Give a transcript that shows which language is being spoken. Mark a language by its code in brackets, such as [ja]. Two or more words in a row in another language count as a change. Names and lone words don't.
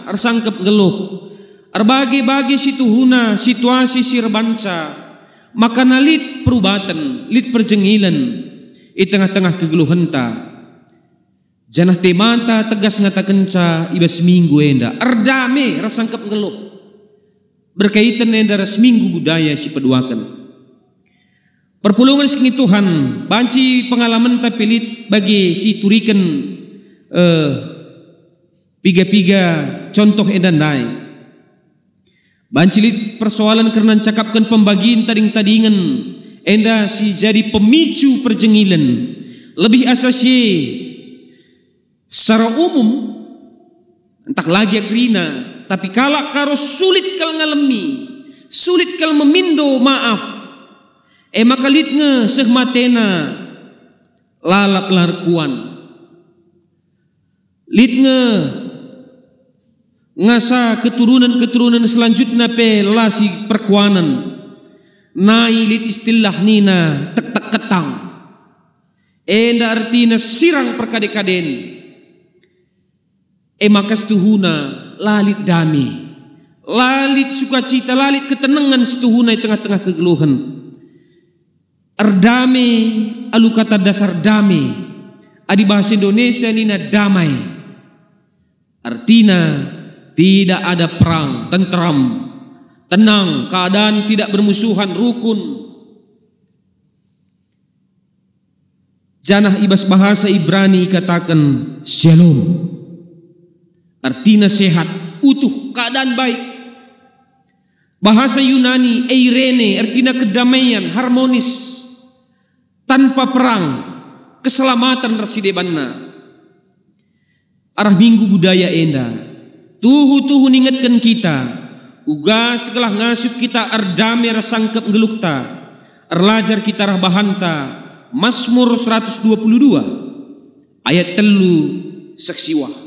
[btx] ar sangkep geluh ar bagi-bagi situhuna situasi si rebanca maka nalit perubatan lit perjengilan di tengah-tengah kegeluhanta janah temanta tegas ngata kenca ibas minggu enda ardame ras sangkep geluh berkaitan enda ras minggu budaya si peduakan perpulungan sengi Tuhan banci pengalaman tapilit bagi si turikan piga-piga contoh edandai banci lit persoalan karena cakapkan pembagian tading-tadingan enda si jadi pemicu perjengilan [id] lebih asasi secara umum [btx] entah lagi akrina tapi kalak karo sulit kal ngalemi sulit kal memindo maaf maka litnge sehmatena lalap larkuan litnge ngasa keturunan-keturunan selanjutnya pe lasi perkuanan nai lit istilah nina tek-tek ketang enda artina sirang perkade-kaden maka setuhuna lalit dami lalit sukacita lalit ketenangan setuhuna di tengah-tengah kegeluhan ardame alu kata dasar dame adi [id] bahasa Indonesia nina damai artina tidak ada perang tentram tenang keadaan tidak bermusuhan rukun [btx] janah ibas bahasa Ibrani katakan shalom artina [id] sehat utuh keadaan baik bahasa Yunani [btx] eirene artina [id] kedamaian harmonis tanpa perang keselamatan [btx] rasi debanna arah minggu budaya enda. Tuhu ningatkan kita, uga sekelah ngasup kita ardame rasangkep ngelukta, arlajar kita rah bahanta. Mazmur 122 ayat 3 saksiwa.